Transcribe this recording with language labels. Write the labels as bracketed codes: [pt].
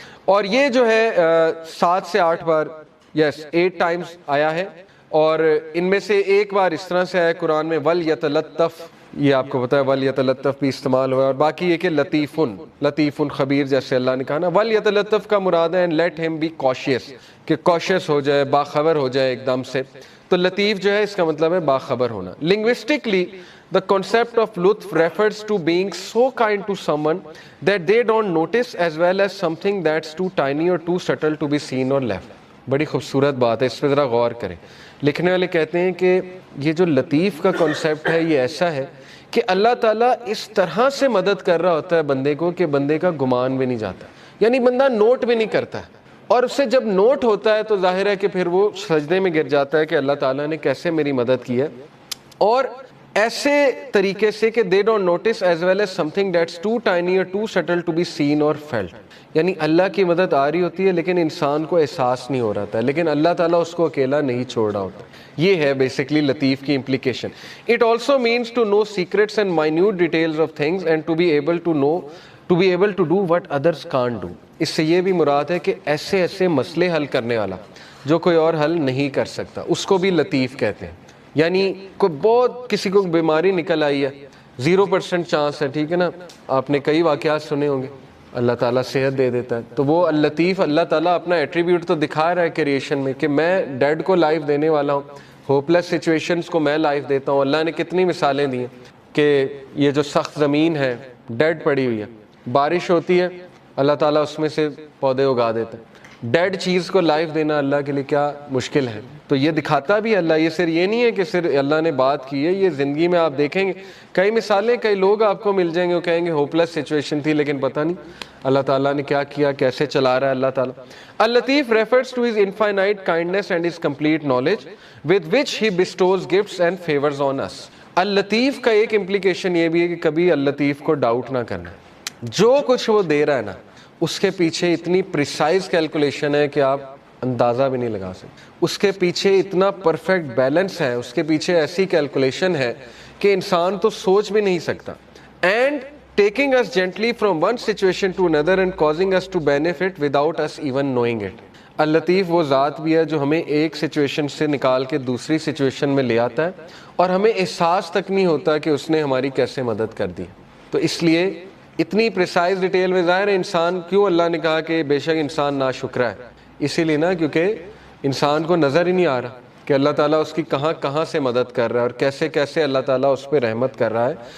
[ur] اور یہ جو ہے 7 سے 8 بار, یس 8 ٹائمز آیا ہے, اور ان میں سے ایک بار اس طرح سے آیا قرآن میں وَلْيَتَلَطَّفْ, یہ آپ کو پتا ہے وَلْيَتَلَطَّفْ بھی استعمال ہوا ہے. اور باقی یہ کہ لطیفٌ خبیر, جیسے اللہ نے کہا نا وَلْيَتَلَطَّفْ کا مراد ہے [en] let him be cautious, [ur] کہ cautious ہو جائے, باخبر ہو جائے ایک دم سے. تو لطیف جو ہے اس کا مطلب ہے باخبر ہونا. [en] Linguistically the concept of لطف refers to being so kind to someone that they don't notice, as well as something that's too tiny or too subtle to be seen or left. [ur] بڑی خوبصورت بات ہے, اس پہ ذرا غور کریں. لکھنے والے کہتے ہیں کہ یہ جو لطیف کا کنسیپٹ ہے یہ ایسا ہے کہ اللہ تعالیٰ اس طرح سے مدد کر رہا ہوتا ہے بندے کو کہ بندے کا گمان بھی نہیں جاتا, یعنی بندہ نوٹ بھی نہیں کرتا ہے. اور اس سے جب نوٹ ہوتا ہے تو ظاہر ہے کہ پھر وہ سجدے میں گر جاتا ہے کہ اللہ تعالیٰ نے کیسے میری مدد کی ہے. اور ایسے طریقے سے کہ [en] they don't notice as well as something that's too tiny or too subtle to be seen or felt. [ur] یعنی اللہ کی مدد آ رہی ہوتی ہے لیکن انسان کو احساس نہیں ہو رہا تھا, لیکن اللہ تعالیٰ اس کو اکیلا نہیں چھوڑ رہا ہوتا. یہ ہے بیسکلی لطیف کی implication. [en] It also means to know secrets and minute details of things and to be able to do what others can't do. [ur] اس سے یہ بھی مراد ہے کہ ایسے ایسے مسئلے حل کرنے والا جو کوئی اور حل نہیں کر سکتا, اس کو بھی لطیف کہتے ہیں. یعنی کوئی بہت کسی کو بیماری نکل آئی ہے, 0% چانس ہے, ٹھیک ہے نا, آپ نے کئی واقعات سنے ہوں گے, اللہ تعالیٰ صحت دے دیتا ہے. تو وہ اللطیف, اللہ تعالیٰ اپنا ایٹریبیوٹ تو دکھا رہا ہے کریشن میں کہ میں ڈیڈ کو لائف دینے والا ہوں, ہوپلیس سچویشنز کو میں لائف دیتا ہوں. اللہ نے کتنی مثالیں دی ہیں کہ یہ جو سخت زمین ہے ڈیڈ پڑی ہوئی ہے, بارش ہوتی ہے اللہ تعالیٰ اس میں سے پودے اگا دیتا ہے. ڈیڈ چیز کو لائف دینا اللہ کے لیے کیا مشکل ہے. تو یہ دکھاتا بھی اللہ, یہ صرف یہ نہیں ہے کہ صرف اللہ نے بات کی ہے, یہ زندگی میں آپ دیکھیں گے کئی مثالیں, کئی لوگ آپ کو مل جائیں گے وہ کہیں گے ہوپلیس سچویشن تھی لیکن پتہ نہیں اللہ تعالیٰ نے کیا کیا, کیسے چلا رہا ہے اللہ تعالیٰ. [en] اللطیف refers to his infinite kindness and his complete knowledge with which he bestows gifts and favors on us. [ur] اللطیف کا ایک implication یہ بھی ہے کہ کبھی اللطیف کو ڈاؤٹ نہ کرنا, جو کچھ وہ دے رہا ہے نا اس کے پیچھے اتنی پریسائز کیلکولیشن ہے کہ آپ اندازہ بھی نہیں لگا سکتے. اس کے پیچھے اتنا پرفیکٹ بیلنس ہے, اس کے پیچھے ایسی کیلکولیشن ہے کہ انسان تو سوچ بھی نہیں سکتا. [en] And taking us gently from one situation to another and causing us to benefit without us even knowing it. [ur] اللطیف وہ ذات بھی ہے جو ہمیں ایک سچویشن سے نکال کے دوسری سچویشن میں لے آتا ہے اور ہمیں احساس تک نہیں ہوتا کہ اس نے ہماری کیسے مدد کر دی. تو اس لیے اتنی پریسائز ڈیٹیل میں ظاہر ہے انسان, کیوں اللہ نے کہا کہ بے شک انسان ناشکرا ہے, اسی لیے نا کیونکہ انسان کو نظر ہی نہیں آ رہا کہ اللہ تعالیٰ اس کی کہاں کہاں سے مدد کر رہا ہے اور کیسے کیسے اللہ تعالیٰ اس پہ رحمت کر رہا ہے.